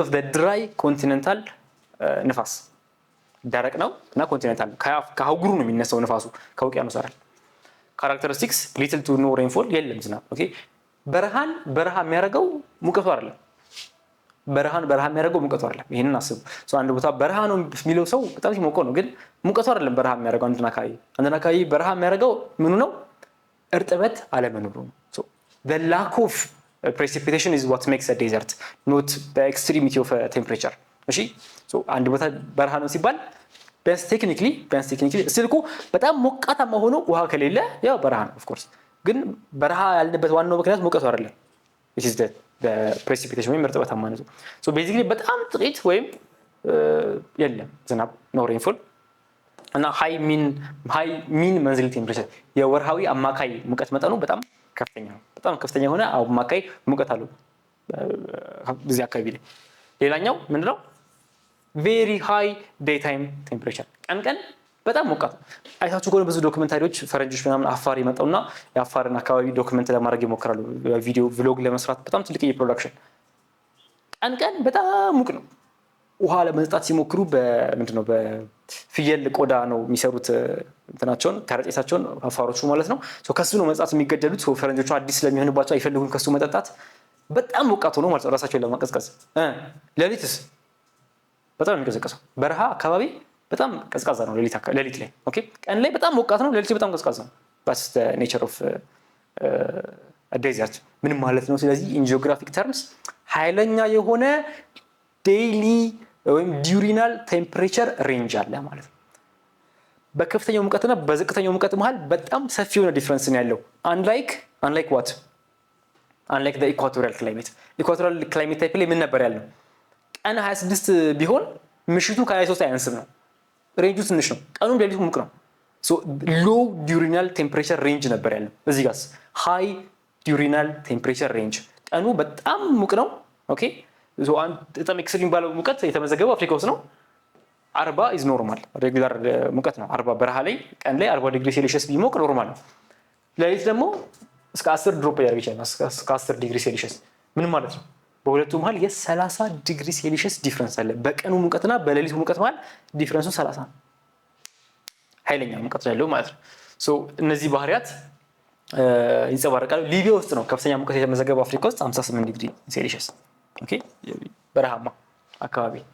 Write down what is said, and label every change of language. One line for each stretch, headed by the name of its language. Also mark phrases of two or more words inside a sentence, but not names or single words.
English: of the dry continental
Amharic: ንፋስ ደረቅ ነው እና ኮንቲኔንታል ከአህጉሩ ነው የሚነሳው ንፋሱ ከውቅያኖስ አይደል።
English: characteristics little to no rainfall
Amharic: የለም ዝናብ። ኦኬ በረሃ የሚያደርገው ሙቀቱ አይደለም። በረሃ የሚያደርገው ሙቀቱ አይደለም። ይሄንን አስቡ። አንድ ቦታ በረሃ ነው የሚለው ሰው በጣም ሲሞቀው ነው፣ ግን ሙቀቱ አይደለም በረሃ የሚያደርገው። አንድን አካባቢ በረሃ የሚያደርገው ምኑ ነው? እርጥበት አለመኖሩ ነው።
English: the lack of precipitation is what makes a desert, not the extremity of temperature.
Amharic: እሺ አንድ ቦታ በረሃ ነው ሲባል ቢያንስ ቴክኒካሊ ስልኩ በጣም ሞቃታማ ሆኖ ውሃ ከሌለ ያው በረሃ ነው
English: of course።
Amharic: ግን በረሃ ያልንበት ዋናው ምክንያት ሙቀቱ አይደለም።
English: which is the precipitation
Amharic: ወይም እርጥበታማነቱ።
English: so basically
Amharic: በጣም ጥቂት ወይም የለም ዝናብ
English: no rainfall
Amharic: እና
English: high mean monthly temperature
Amharic: የወርሃዊ አማካይ ሙቀት መጠኑ በጣም ከፍተኛ ነው። በጣም ከፍተኛ የሆነ አማካይ ሙቀት አለው በዚህ አካባቢ ላይ። ሌላኛው ምንድነው
English: very high daytime
Amharic: temperature ቀን በጣም ሞቃት ነው። አይታችሁ ከሆነ ብዙ ዶክመንታሪዎች ፈረንጆች ምናምን አፋር ይመጣውና የአፋርን አካባቢ ዶክመንት ለማድረግ ይሞክራሉ ቪዲዮ ቭሎግ ለመስራት በጣም ትልቅ የፕሮዳክሽን ቀን በጣም ሙቅ ነው። ውሃ ለመጠጣት ሲሞክሩ በምንድነው በፍየል ቆዳ ነው የሚሰሩት እንትናቸውን ከረጢታቸውን አፋሮቹ ማለት ነው። ከሱ ነው መጠጣት የሚገደሉት። ፈረንጆቹ አዲስ ስለሚሆንባቸው አይፈልጉም ከሱ መጠጣት። በጣም ሞቃት ሆኖ ማለት ነው ራሳቸውን ለማቀዝቀዝ። ሌሊትስ በጣም የሚቀዘቀዘው በረሃ አካባቢ በጣም ቀዝቃዛ ነው ሌሊት ላይ። ኦኬ ቀን ላይ በጣም ሞቃት ነው፣ ሌሊት በጣም ቀዝቃዛ ነው።
English: that's the nature of a desert
Amharic: ምን ማለት ነው? ስለዚህ
English: in geographic terms
Amharic: ኃይለኛ የሆነ ዴይሊ ወይም
English: diurnal temperature range
Amharic: አለ ማለት ነው። በከፍተኛው ሙቀትና በዝቅተኛው ሙቀት መሃል በጣም ሰፊ የሆነ ዲፈረንስ ነው ያለው።
English: unlike the equatorial climate type
Amharic: ላይ ምን ነበር ያለው? ቀን 26 ቢሆን ምሽቱ ከ23 አያንስም ነው። ሬንጁ ትንሽ ነው። ቀኑም ሌሊቱ ሙቅ ነው።
English: so low diurnal temperature range
Amharic: ነበር ያለው። እዚህ ጋርስ
English: high diurnal temperature range
Amharic: ቀኑ በጣም ሙቅ ነው። ኦኬ so በጣም ኤክስትሪም ባለው ሙቀት የተመዘገበው አፍሪካ ውስጥ ነው።
English: 40 is normal
Amharic: ሬጉላር ሙቀት ነው። 40 በረሃ ላይ ቀን ላይ 40
English: degree Celsius
Amharic: ቢሞቅ ኖርማል ነው። ሌሊት ደግሞ እስከ 10 ድሮፕ ያደርግ ይችላል። እስከ 10
English: degree Celsius
Amharic: ምን ማለት ነው? በሁለቱ መሃል የ30
English: degree Celsius
Amharic: ዲፈረንስ አለ። በቀኑ ሙቀትና በሌሊቱ ሙቀት መሃል ዲፈረንሱ 30 ነው። ኃይለኛ ሙቀት ያለው ማለት ነው። ሶ እነዚህ ባህሪያት ይንጸባረቃሉ። ሊቢያ ውስጥ ነው ከፍተኛ ሙቀት የተመዘገበው አፍሪካ ውስጥ 58
English: degree Celsius።
Amharic: ኦኬ በረሃማ አካባቢ